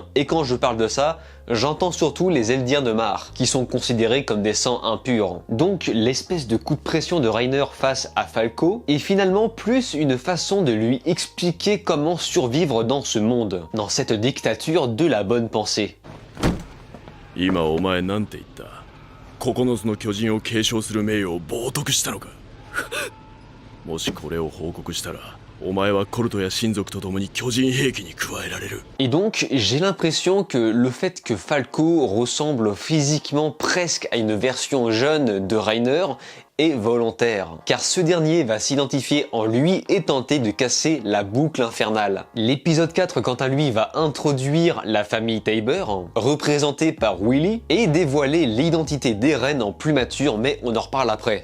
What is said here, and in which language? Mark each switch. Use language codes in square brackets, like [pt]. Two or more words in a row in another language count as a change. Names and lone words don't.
[fr] Et quand je parle de ça, j'entends surtout les Eldiens de Mar, qui sont considérés comme des sangs impurs. Donc l'espèce de coup de pression de Reiner face à Falco est finalement plus une façon de lui expliquer comment survivre dans ce monde, dans cette dictature de la bonne pensée. [ja] 今お前なんて言った。9つの巨人を継承する名誉を冒涜したのか。もしこれを報告したら。お前はコルトや親族と共に巨人兵器に加えられる。 [fr] Et donc, j'ai l'impression que le fait que Falco ressemble physiquement presque à une version jeune de Reiner est volontaire, car ce dernier va s'identifier en lui et tenter de casser la boucle infernale. L'épisode 4, quant à lui, va introduire la famille Tybur, représentée par Willy, et dévoiler l'identité d'Eren en plus mature, mais on en reparle après.